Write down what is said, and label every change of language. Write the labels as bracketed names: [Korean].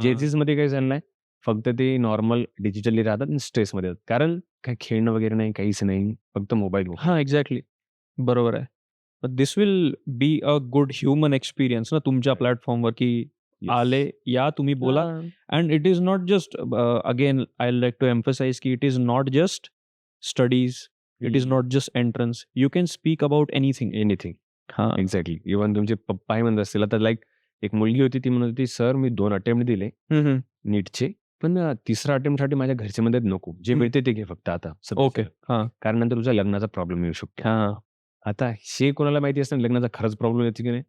[Marathi] जेझीसमध्ये काय झालं नाही, फक्त ते नॉर्मल डिजिटली राहतात आणि स्ट्रेसमध्ये राहतात. कारण काही खेळणं वगैरे नाही, काहीच नाही. फक्त मोबाईल. हां, एक्झॅक्टली. बरोबर आहे. [English] this will be a good human experience ना [Marathi] तुमच्या प्लॅटफॉर्मवर, की आले, या तुम्ही बोला. [English] And it is not just again I like to emphasise की it is not just studies, it is not just entrance. You can speak about anything. Anything. हां. Exactly. [Marathi] इव्हन तुमचे पप्पाही म्हणत असतील. आता लाइक एक मुलगी होती ती म्हणत होती, "सर मी 2 अटेम्प्ट दिले हं, हं. नीटचे. पण तिसरा अटेम्प्टसाठी माझ्या घरचे म्हणतात नको. जे हं. मिळते ते घे फक्त आता [English] Okay. [Marathi] सध्याचं. हां. कारण नंतर तुझ्या लग्नाचा प्रॉब्लेम येऊ शकतो." हां. आता हे कोणाला माहिती असतं लग्नाचा खरंच प्रॉब्लेम येतो की नाही?